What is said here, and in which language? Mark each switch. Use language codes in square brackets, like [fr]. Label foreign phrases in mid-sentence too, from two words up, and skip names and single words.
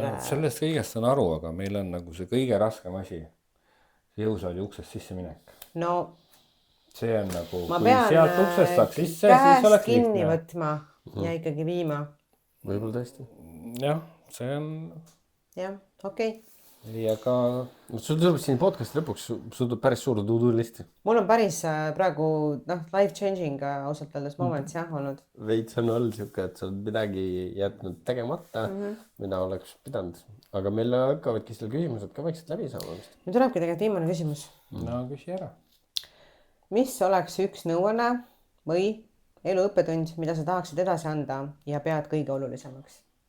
[et] Sellest kõigest on aru, aga meil on nagu see kõige raskem asi, see jõusaali uksest sisse minek. No see on nagu, ma kui pean sealt uksest saaks sisse, siis käest oleks kinni lihtne. võtma ja ikkagi viima. Võib-olla tõesti. Jah, see on... jah, okei. Ei, aga... Sul tuleb siin podcast lõpuks, sul tuleb päris suur to-do listi. Mul on päris praegu [en] life changing [et] ausalt öeldes moments jah olnud. Veits on olnud siuke, et sa oled midagi jätnud tegemata, mida oleks pidanud. Aga meil hakkavadki selle küsimused ka vaikselt läbi saama. Nüüd tulebki tegelikult viimane küsimus. No küsi ära. Mis oleks üks nõuanne või eluõppetund, mida sa tahaksid edasi anda ja pead kõige olulisemaks?